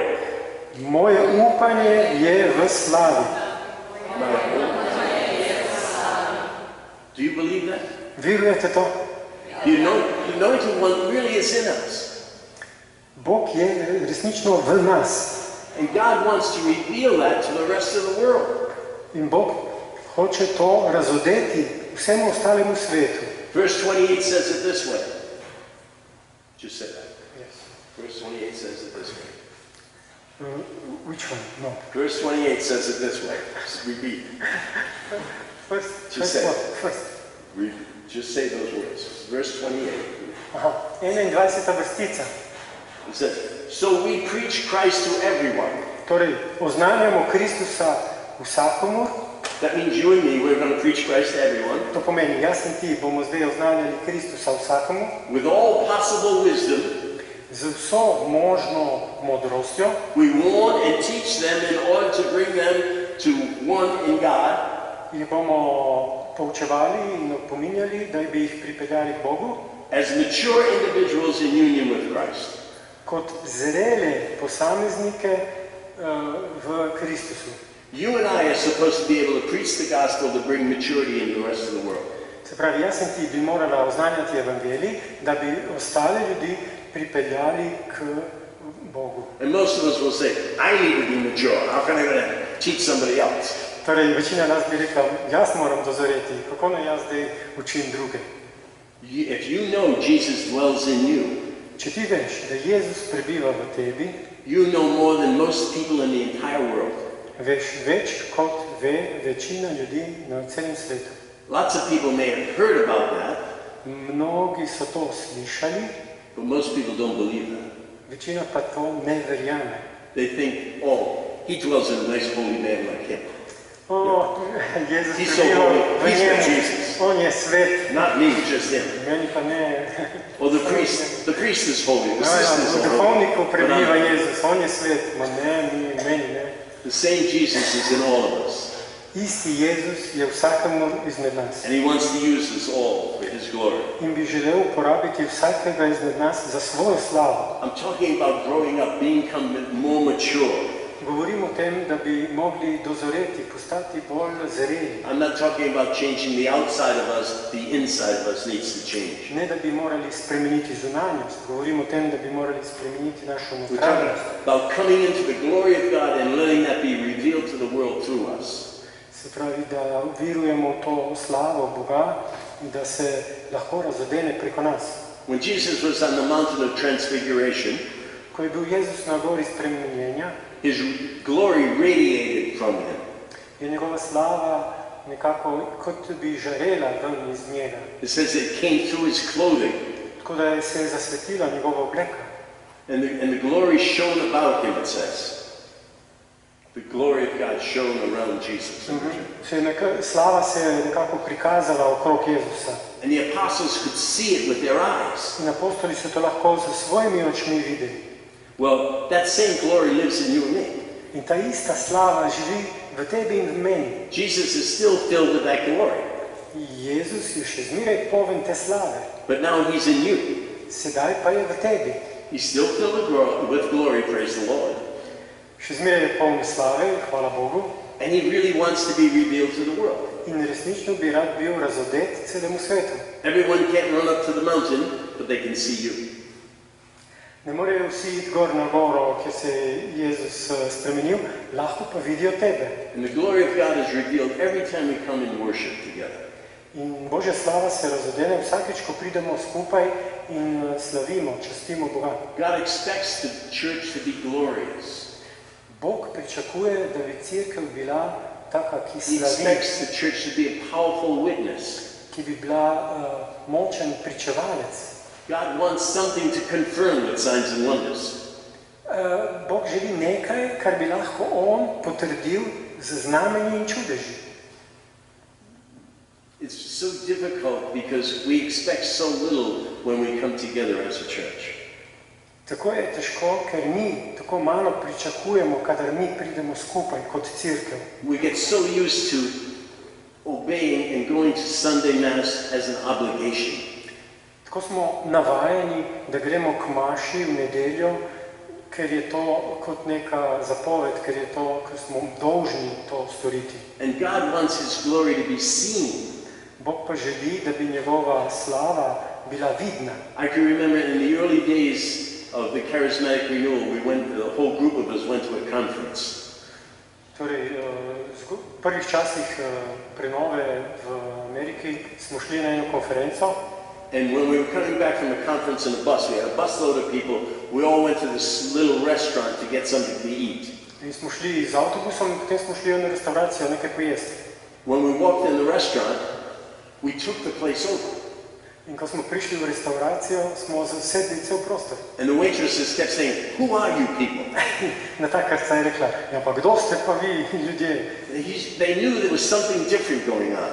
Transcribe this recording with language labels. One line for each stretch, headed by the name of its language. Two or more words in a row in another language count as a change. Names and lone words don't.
Slovenian: Moje upanje je v slavi.
English: My hope. Do you believe that?
Slovenian: Verujete to?
English: The Anointed One really is in us.
Slovenian: Bog je resnično v nas.
English: And God wants to reveal that to the rest of the world.
Slovenian: In Bog hoče to razodeti vsemu ostalemu svetu.
English: Verse 28 says it this way. Just say that. Yes. Verse 28 says it this way. Which one? No. Verse 28 says it this way. Just repeat. Just say what? it. First. Just say those words. Verse 28.
Slovenian: Aha. 21. vrstica.
English: It says, so we preach Christ to everyone.
Slovenian: Torej, oznanjamo Kristusa vsakomur.
English: That means you and me, we're going to preach Christ to everyone.
Slovenian: To pomeni, jaz in ti bomo zdaj oznanjali Kristusa vsakomur.
English: With all possible wisdom.
Slovenian: Z vso možno modrostjo.
English: We warn and teach them in order to bring them to one in God.
Slovenian: Jih bomo poučevali in opominjali, da bi jih pripeljali k Bogu.
English: As mature individuals in union with Christ.
Slovenian: Kot zrele posameznike v Kristusu.
English: You and I are supposed to be able to preach the gospel to bring maturity into the rest of the world.
Slovenian: Se pravi, jaz in ti bi morala oznanjati evangelij, da bi ostale ljudi pripeljali k Bogu.
English: And most of us will say, I need to be mature. How can I go to teach somebody else?
Slovenian: Torej, večina nas bi rekla, jaz moram dozoreti, kako naj jaz zdaj učim druge.
English: If you know Jesus dwells in you,
Slovenian: Če ti veš, da Jezus prebiva v tebi,
English: you know more than most people in the entire world.
Slovenian: veš več, kot ve večina ljudi na celem svetu.
English: Lots of people may have heard about that,
Slovenian: Mnogi so to slišali,
English: but most people don't believe that.
Slovenian: večina pa to ne verjame.
English: They think, oh, he dwells in a nice holy man like him.
Slovenian: Jezus
English: He's so
Slovenian: prebiva
English: holy.
Slovenian: v
English: He's
Slovenian: njemu,
English: like Jesus.
Slovenian: on je svet,
English: Not me, just him.
Slovenian: meni pa ne.
English: Or the priest is holy, the sister is
Slovenian: V
English: holy.
Slovenian: duhovniku
English: But
Slovenian: prebiva
English: I'm-
Slovenian: Jezus, on je svet, ma ne, meni ne.
English: The same Jesus is in all of us.
Slovenian: Isti Jezus je vsakemu izmed nas.
English: And he wants to use us all for his glory.
Slovenian: In bi želel uporabiti vsakega izmed nas za svojo slavo.
English: I'm talking about growing up, becoming more mature.
Slovenian: Govorim o tem, da bi mogli dozoreti, postati bolj zreli.
English: I'm not talking about changing the outside of us, the inside of us needs to change.
Slovenian: Ne, da bi morali spremeniti zunanjost. Govorim o tem, da bi morali spremeniti našo
English: We're talking
Slovenian: notranjost.
English: about coming into the glory of God and letting that be revealed to the world through us.
Slovenian: Se pravi, da virujemo v to slavo Boga in da se lahko razodene preko nas.
English: When Jesus was on the mountain of transfiguration,
Slovenian: Ko je bil Jezus na gori spremenjenja,
English: his glory radiated from him.
Slovenian: je njegova slava nekako kot bi žarela ven iz njega.
English: It says it came through his clothing,
Slovenian: Tako da se je zasvetila njegova obleka.
English: and the glory shone about him, it says. The glory of God shone around Jesus.
Slovenian: Slava se je nekako prikazala okrog Jezusa.
English: And the apostles could see it with their eyes.
Slovenian: In apostoli so to lahko s svojimi očmi videli.
English: Well, that same glory lives in you and me.
Slovenian: In ta ista slava živi v tebi in v meni.
English: Jesus is still filled with that glory,
Slovenian: Jezus je še zmeraj poln te slave.
English: but now he's in you.
Slovenian: Sedaj pa je v tebi.
English: He's still filled with glory, praise the Lord.
Slovenian: Še zmeraj je poln slave, hvala Bogu.
English: And he really wants to be revealed to the world.
Slovenian: In resnično bi rad bil razodet celemu svetu.
English: Everyone can't run up to the mountain, but they can see you.
Slovenian: Ne morejo vsi iti gor na goro, kjer se je Jezus spremenil, lahko pa vidijo tebe.
English: And the glory of God is revealed every time we come and worship together.
Slovenian: In Božja slava se razodene vsakeč, ko pridemo skupaj in slavimo, častimo Boga.
English: God expects the church to be glorious.
Slovenian: Bog pričakuje, da bi cerkev bila taka, ki
English: He
Slovenian: slavi,
English: expects the church to be a powerful witness.
Slovenian: ki bi bila močen pričevalec.
English: God wants something to confirm with signs and wonders.
Slovenian: Bog želi nekaj, kar bi lahko on potrdil z znamenji in čudeži.
English: It's so difficult because we expect so little when we come together as a church.
Slovenian: Tako je težko, ker mi tako malo pričakujemo, kadar mi pridemo skupaj kot cerkev.
English: We get so used to obeying and going to Sunday Mass as an obligation.
Slovenian: Tako smo navajeni, da gremo k maši v nedeljo, ker je to kot neka zapoved, ker je to, ker smo dolžni to storiti.
English: And God wants his glory to be seen.
Slovenian: Bog pa želi, da bi njegova slava bila vidna.
English: I can remember in the early days of the charismatic renewal, the whole group of us went to a conference.
Slovenian: Torej, v prvih časih prenove v Ameriki smo šli na eno konferenco.
English: And when we were coming back from the conference in a bus, we had a busload of people. We all went to this little restaurant to get something to eat.
Slovenian: In smo šli z avtobusom in potem smo šli v restauracijo nekaj pojesti.
English: When we walked in the restaurant, we took the place over.
Slovenian: In ko smo prišli v restauracijo, smo zasedli cel prostor.
English: And the waitresses kept saying, "Who are you people?"
Slovenian: Natakarica je rekla, ja pa kdo ste pa vi ljudje?
English: They knew there was something different going on.